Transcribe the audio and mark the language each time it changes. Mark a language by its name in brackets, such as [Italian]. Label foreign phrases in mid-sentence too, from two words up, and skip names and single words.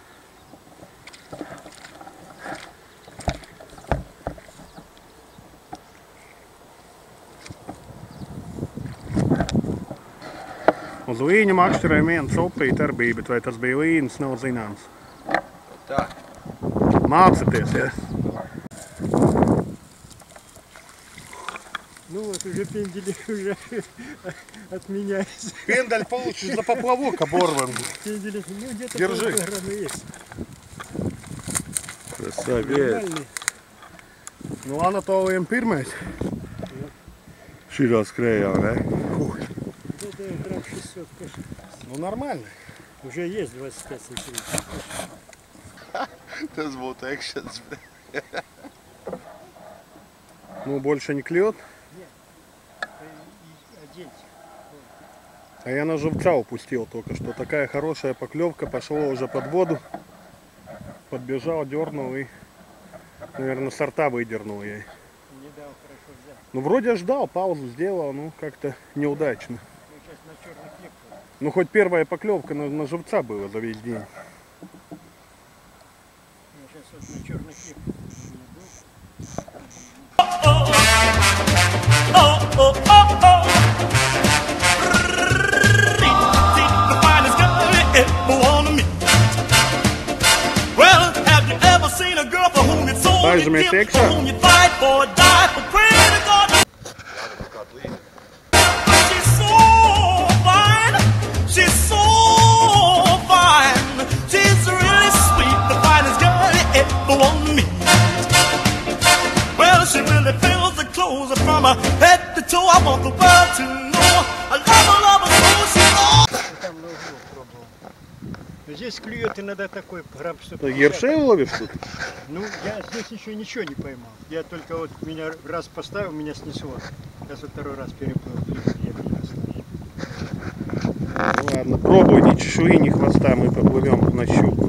[Latvian] Uz līņa makšķerēm viena copīta arī bija, bet vai tas bija līnis, nav zināms. Tā. Mācieties, ja? [Russian] Ну вот, уже пендели уже отменяются. Пендель получишь за поплавок оборван. Пендели, ну где-то Держи. полкилограмма есть. Krasavēt. Нормальный. [Latvian] Nu, Anatoliem pirmais. Šī skrējā, ne? [Russian] Это грамм 600, конечно. Nu, нормально. Уже есть 25 сантиметров. [Latvian] Tas būtu ekšens. [Russian] Ну, больше не клюет. Одеть. А я на живца упустил только что. Такая хорошая поклевка. Пошла уже под воду. Подбежал, дернул и, наверное, сорта выдернул ей. Не дал хорошо взять. Ну, вроде ждал, паузу сделал, ну, как-то неудачно. Ну, сейчас на черный хлеб. Ну, хоть первая поклевка на живца была за весь день. Ну, сейчас вот на черный хлеб. [English] The finest girl you ever want to meet. Well, have you ever seen a girl for whom it's so [Latvian] Vai, Zumēt, [English] for [Latvian] iekšā? [English] whom you fight for, die for, pray to God? She's so fine, she's so fine, she's really sweet, the finest girl you ever want to meet. Well, she really fills the clothes from her head to toe. I want the world to know I love her so she's all. [Russian] Там на углу пробовал. Здесь клюет иногда такой грамм 150. Ершей ловишь тут? Ну, я здесь еще ничего не поймал. Я только вот меня раз поставил, меня снесло. Сейчас вот второй раз переплыл. Ну, ладно, пробуй, ни чешуи, ни хвоста, мы поплывем на щуку.